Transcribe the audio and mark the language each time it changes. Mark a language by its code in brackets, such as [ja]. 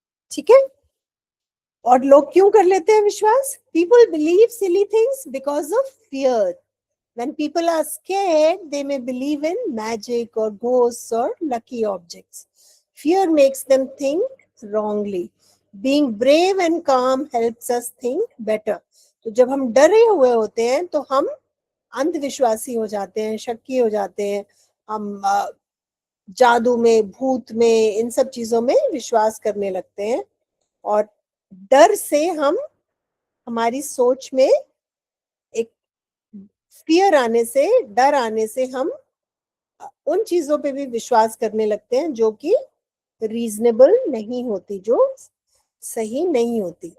[hi] ठीक है। और लोग क्यों कर लेते हैं विश्वास? [en] People believe silly things because of fear. When people are scared, they may believe in magic or ghosts or lucky objects. Fear makes them think wrongly. Being brave and calm helps us think better. [hi] तो जब हम डरे हुए होते हैं तो हम अंधविश्वासी हो जाते हैं, शक्की हो जाते हैं, हम जादू में, भूत में, इन सब चीजों में विश्वास करने लगते हैं. और डर से हम, हमारी सोच में एक फियर आने से, डर आने से हम उन चीजों पे भी विश्वास करने लगते हैं जो कि रीजनेबल नहीं होती, जो सही नहीं होती.